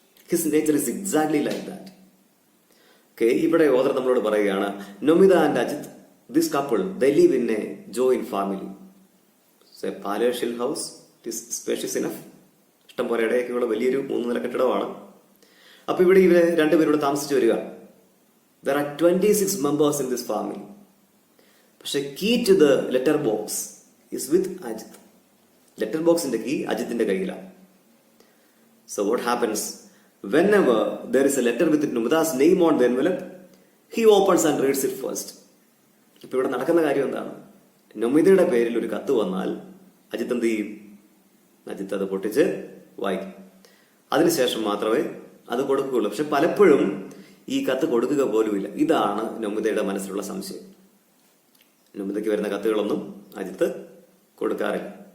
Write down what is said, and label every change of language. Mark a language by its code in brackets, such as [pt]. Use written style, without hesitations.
[en] His nature is exactly like that. [ml] Okay, ഇവിടെ author നമ്മളോട് പറയുകയാണ്, [en] Namita and Ajit, this couple, they live in a joint family. A palatial house, it is spacious enough. [ml] ഇഷ്ടം പോലെ ഇടയൊക്കെയുള്ള വലിയൊരു 3 നില കെട്ടിടമാണ്. അപ്പൊ ഇവിടെ ഇവര് രണ്ടുപേരോട് താമസിച്ചു വരിക. [en] There are 26 members in this family. പക്ഷെ key to the letter box is with Ajit. [ml] Letter ബോക്സിന്റെ കീ അജിത്തിന്റെ കയ്യിലാണ്. [en] So what happens? whenever there is a letter with Numita's name on the envelope, he opens and reads it first. [ml] ഇപ്പൊ ഇവിടെ നടക്കുന്ന കാര്യം എന്താണ്? നമിതയുടെ പേരിൽ ഒരു കത്ത് വന്നാൽ അജിത് എന്ത് ചെയ്യും? അജിത്ത് അത് പൊട്ടിച്ച് വായിക്കും. അതിനുശേഷം മാത്രമേ അത് കൊടുക്കുകയുള്ളൂ. പക്ഷെ പലപ്പോഴും ഈ കത്ത് കൊടുക്കുക പോലുമില്ല. ഇതാണ് നമിതയുടെ മനസ്സിലുള്ള സംശയം. നമിതയ്ക്ക് വരുന്ന കത്തുകളൊന്നും അജിത്ത് കൊടുക്കാറില്ല.